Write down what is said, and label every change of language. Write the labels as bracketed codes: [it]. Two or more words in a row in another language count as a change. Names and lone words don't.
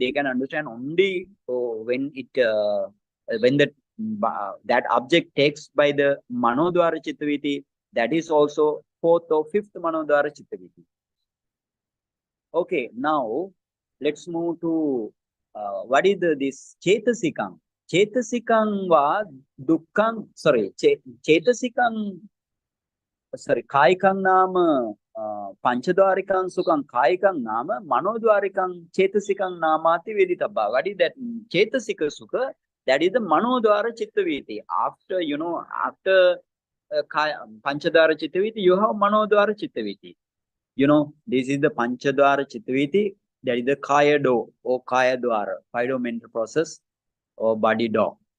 [en] They can understand only when that object takes by the [pi] Manodwara Chittaviti. [en] That is also 4th or 5th [pi] Manodwara Chittaviti. [en] Okay, now let's move to what is this Chetasikam. [pi] Chetasikam va Dukkam, Chetasikam, Kaikam nama Panchadwarikam Sukam, Kaikam nama Manodwarikam Chetasikam namati Veditabha. [en] What is that [pi] Chetasika Sukha? [en] That is the [pi] Manodwara Chittaviti. [en] After [pi] Panchadwara Chittaviti, [en] you have [pi] Manodwara Chittaviti. [en] This is the [pi] Panchadwara Chittaviti. [en] That is the [pi] Kaya Do [en] or [pi] Kaya Dwara, [en] 5 mental process or body door.